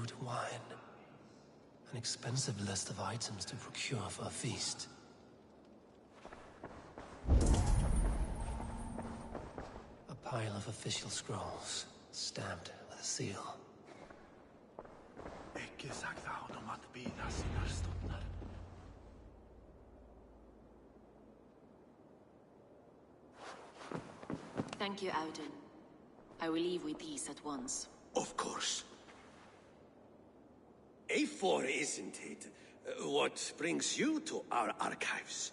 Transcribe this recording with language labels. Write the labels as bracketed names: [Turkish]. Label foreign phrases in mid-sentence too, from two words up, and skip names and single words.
[English] wine. An expensive list of items to procure for a feast. A pile of official scrolls, stamped with a seal. [Icelandic] Ekki sagði honum að bíða sínar stundar. [English] Thank you, Auden. I will leave with these at once. Of course. A4, isn't it? What brings you to our archives?